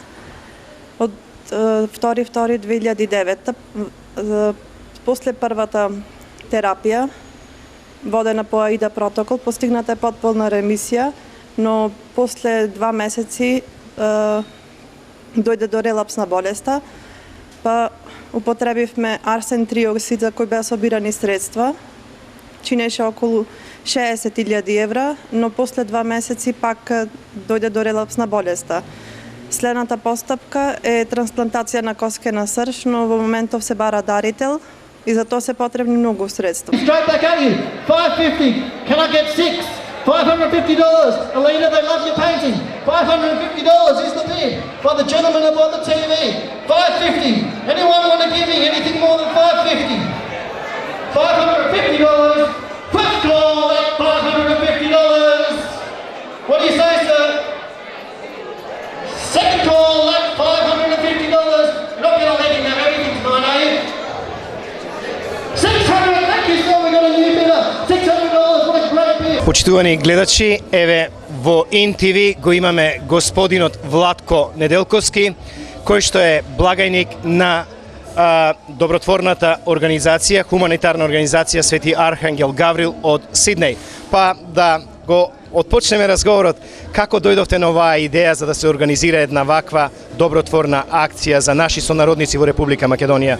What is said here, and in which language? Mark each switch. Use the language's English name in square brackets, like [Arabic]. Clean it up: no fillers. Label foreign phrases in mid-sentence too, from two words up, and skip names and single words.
[Macedonian] Од 2.2.2009, после првата терапија, водена по АИДА протокол, постигната е потполна ремисија, но после 2 месеци дојде до релапс на болеста, па употребивме арсен триоксид за кој беа собирани средства, чинеше околу 60.000 евра, но после 2 месеци пак дојде до релапс на болеста. Следната постапка е трансплантација на коскена срж, но во моментов се бара дарител и за тоа се потребни многу средства. [English] Straight back at you. 550. Can I get 6? $550. Alina, they love your painting. $550 is the bid by the gentleman above the TV. $550. Anyone want to give me anything more than $550? $550. First call at $550. What do you say, sir? Second call at $550. You're not going to let him have everything tonight, are you? 600. Thank you, sir. We got a new bidder. $600. What a great bid. [Macedonian] Почитувани гледачи, еве во ИН-ТВ го имаме господинот Владко Неделковски, кој што е благајник на добротворната организација, хуманитарна организација Свети Архангел Гаврил од Сиднеј. Па да го отпочнеме разговорот, како дојдовте на оваа идеја за да се организира една ваква добротворна акција за наши сонародници во Република Македонија?